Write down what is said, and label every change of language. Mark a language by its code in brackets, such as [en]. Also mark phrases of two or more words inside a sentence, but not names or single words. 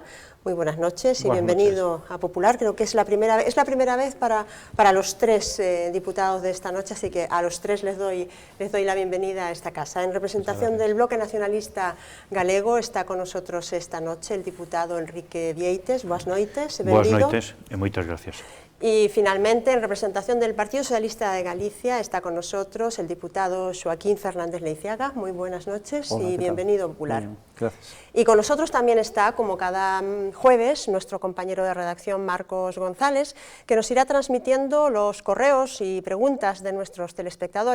[es] Muy buenas noches y bienvenido a Popular. Creo que es la primera vez para los tres diputados de esta noche, así que a los tres les doy la bienvenida a esta casa. En representación del Bloque Nacionalista Galego está con nosotros esta noche el diputado Enrique Vieites. [gl] Boas noites, Boas noites e moitas gracias. [es] Y finalmente, en representación del Partido Socialista de Galicia, está con nosotros el diputado Joaquín Fernández Leiziaga. Muy buenas noches. Hola, y bienvenido a Popular. Gracias. Y con nosotros también está, como cada jueves, nuestro compañero de redacción Marcos González, que nos irá transmitiendo los correos y preguntas de nuestros telespectadores.